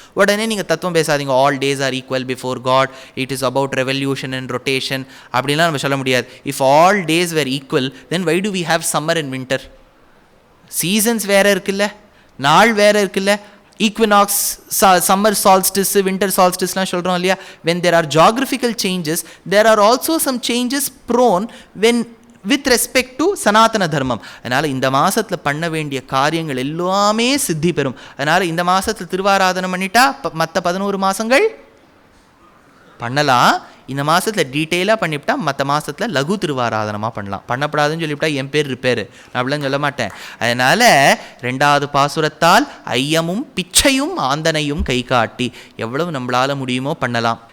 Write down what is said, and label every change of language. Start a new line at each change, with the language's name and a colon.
Tamil: உடனே நீங்கள் தத்துவம் பேசாதீங்க,
English: all days are equal before God, it is about revolution and rotation
Tamil: அப்படின்லாம் நம்ம சொல்ல முடியாது.
English: If all days were equal, then why do we have summer and winter?
Tamil: Seasons வேறு இருக்குல்ல, நாள் வேறு இருக்குல்ல. ஈக்வினாக்ஸ், சம்மர் சால்ஸ்டிஸ், வின்டர் சால்ஸ்டிஸ்லாம் சொல்கிறோம் இல்லையா.
English: when there are geographical changes, there are also some changes prone when with respect to Sanatana Dharma.
Tamil: அதனால் இந்த மாதத்தில் பண்ண வேண்டிய காரியங்கள் எல்லாமே சித்தி பெறும். அதனால் இந்த மாதத்தில் திருவாராதனம் பண்ணிட்டா மற்ற 11 மாதங்கள் பண்ணலாம். இந்த மாதத்தில் டீட்டெயிலாக பண்ணிவிட்டா மற்ற மாதத்தில் லகு திருவாராதனமாக பண்ணலாம். பண்ணப்படாதுன்னு சொல்லிவிட்டா என் பேர் ரிப்பேர், நான் அப்படிலாம் சொல்ல மாட்டேன். அதனால் 2வது பாசுரத்தால் ஐயமும் பிச்சையும் ஆந்தனையும் கை காட்டி எவ்வளவு நம்மளால் முடியுமோ பண்ணலாம்.